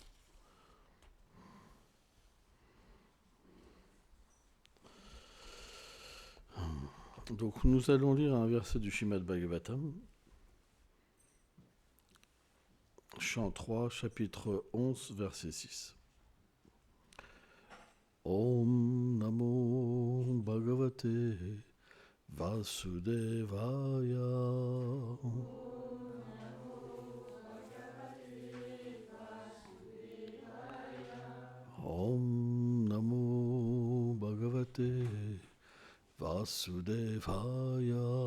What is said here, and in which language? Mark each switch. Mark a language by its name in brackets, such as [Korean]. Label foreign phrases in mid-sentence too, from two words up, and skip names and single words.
[French] Donc nous allons lire un verset du Srimad Bhagavatam, chant 3, chapitre 11, verset 6. [Sanskrit] Om Namo Bhagavate Vasudevaya. Om Namo Bhagavate Vasudevaya.